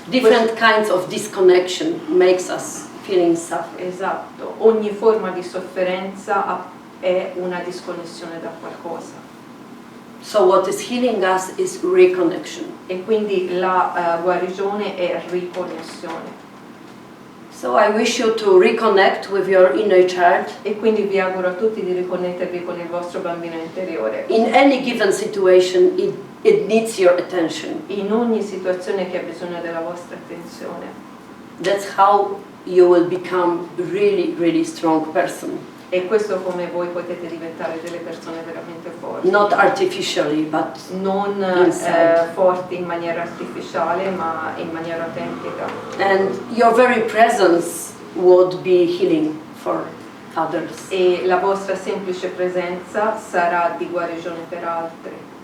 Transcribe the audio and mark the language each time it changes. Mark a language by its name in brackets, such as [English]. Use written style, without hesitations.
[English] Different kinds of disconnection makes us feeling suffering. [Italian] Esatto, ogni forma di sofferenza è una disconnessione da qualcosa. [English] So what is healing us is reconnection. [Italian] E quindi la guarigione è riconnessione. [English] So I wish you to reconnect with your inner child [Italian] E quindi vi auguro a tutti di riconnettervi con il vostro bambino interiore. [English] in any given situation. It needs your attention. [Italian] In ogni situazione che ha bisogno della vostra attenzione. [English] That's how you will become really, really strong person. [Italian] E questo come voi potete diventare delle persone veramente forti. [English] Not artificially, but [Italian] Non [English] inside. [Italian] forti in maniera artificiale, ma in maniera autentica. [English] And your very presence would be healing for others. [Italian] E la vostra semplice presenza sarà di guarigione per altri.